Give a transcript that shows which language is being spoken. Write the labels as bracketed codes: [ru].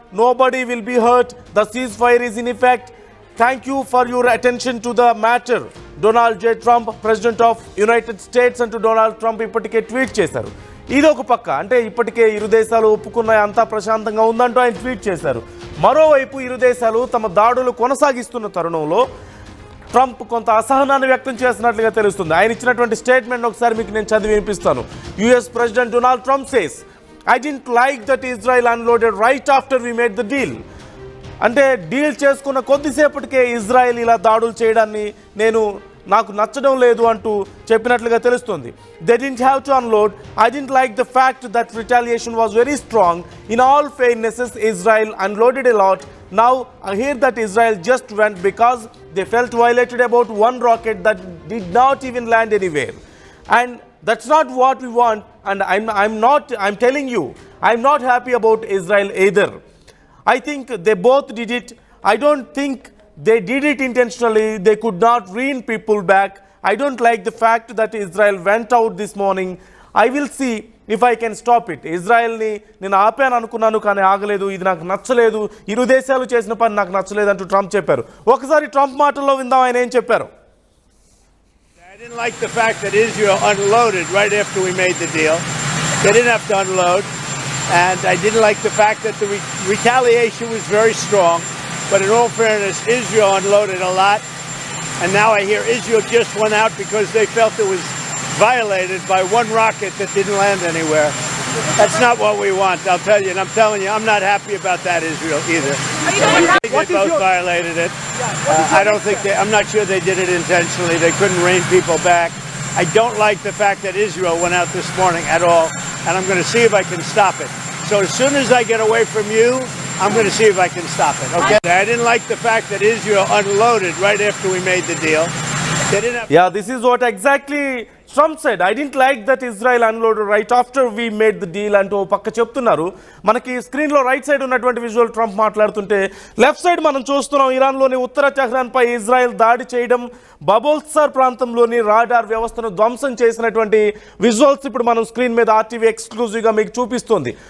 [en] Nobody will be hurt. The ceasefire is in effect. Thank you for your attention to the matter. Donald J. Trump, President of United States [te] అంటూ Donald Trump ఇప్పటికే tweet చేశారు. ఇది ఒక పక్క, అంటే ఇప్పటికే ఇరు దేశాలు ఒప్పుకున్నాయి, అంతా ప్రశాంతంగా ఉందంటూ ఆయన ట్వీట్ చేశారు. మరోవైపు ఇరు దేశాలు తమ దాడులు కొనసాగిస్తున్న తరుణంలో ట్రంప్ కొంత అసహనాన్ని వ్యక్తం చేసినట్లుగా తెలుస్తుంది. ఆయన ఇచ్చినటువంటి స్టేట్మెంట్ ఒకసారి మీకు నేను చదివి వినిపిస్తాను. [en] US president Donald Trump says, I didn't like that Israel unloaded right after we made the deal. [te] అంటే డీల్ చేసుకున్న కొద్దిసేపటికే ఇజ్రాయెల్ ఇలా దాడులు చేయడాన్ని నాకు నచ్చడం లేదు అంటూ చెప్పినట్లుగా తెలుస్తుంది. [en] They didn't have to unload. I didn't like the fact that retaliation was very strong. In all fairnesses Israel unloaded a lot. Now I hear that Israel just went because they felt violated about one rocket that did not even land anywhere, and that's not what we want. And I'm telling you, I'm not happy about Israel either. I think they both did it. I don't think they did it intentionally. They could not rein people back. I don't like the fact that Israel went out this morning. I will see if I can stop it. [te] ఇజ్రాయెల్ని నేను ఆపాను అనుకున్నాను, కానీ ఆగలేదు. ఇది నాకు నచ్చలేదు. ఇరు దేశాలు చేసిన పని నాకు నచ్చలేదు అంటూ ట్రంప్ చెప్పారు. ఒకసారి ట్రంప్ మాటల్లో విందాం ఆయన ఏం చెప్పారు. [en] I didn't like the fact that Israel unloaded right after we made the deal. They didn't have to unload. And I didn't like the fact that the retaliation was very strong. But in all fairness, Israel unloaded a lot. And now I hear Israel just went out because they felt it was violated by one rocket that didn't land anywhere. That's not what we want, I'll tell you. And I'm telling you, I'm not happy about that, Israel, either. They both violated it. I'm not sure they did it intentionally. They couldn't rein people back. I don't like the fact that Israel went out this morning at all. And I'm going to see if I can stop it. So as soon as I get away from you, I'm going to see if I can stop it, okay? I didn't like the fact that Israel unloaded right after we made the deal. Yeah, this is what exactly Trump said I didn't like that Israel unload right after we made the deal [te] అంటూ పక్క చెప్తున్నారు. మనకి స్క్రీన్లో right side ఉన్నటువంటి visual Trump మాట్లాడుతుంటే, left side మనం చూస్తున్నాం ఇరాన్లోని ఉత్తర టెహ్రాన్పై Israel దాడి చేయడం, బబుల్సార్ ప్రాంతంలోని రాడార్ వ్యవస్థను ధ్వంసం చేసినటువంటి విజువల్స్ ఇప్పుడు మనం స్క్రీన్ మీద ఆర్టీవీ ఎక్స్క్లూజివ్గా మీకు చూపిస్తుంది.